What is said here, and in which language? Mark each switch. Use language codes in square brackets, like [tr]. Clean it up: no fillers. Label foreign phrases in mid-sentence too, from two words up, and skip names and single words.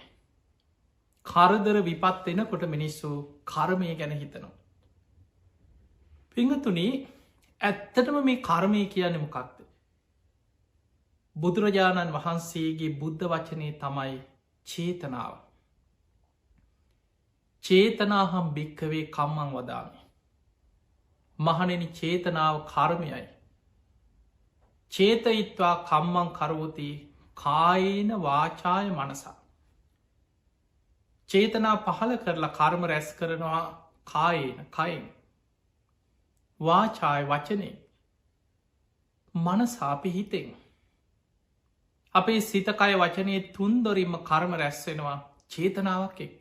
[si] කරදර විපත් එනකොට මිනිස්සු කර්මය ගැන හිතනවා. පිංහතුනී ඇත්තටම මේ කර්මය කියන්නේ මොකක්ද. බුදුරජාණන් වහන්සේගේ බුද්ධ වචනය තමයි චේතනාව. [pi] චේතනාහම් භික්කවේ කම්මං වදාමි. [si] මහනෙන චේතනාව කර්මයයි. [pi] චේතයිත්වා කම්මං කරෝති කායන වාචාය මනසා. [si] චේතනා පහල කරලා කර්ම රැස් කරනවා කායන කයින්. වාචාය වචනේ මනසාපි හිතෙන්. අපේ සිතකය වචනය තුන්දොරින්ම කර්ම රැස්වෙනවා චේතනාවක් එක්ක.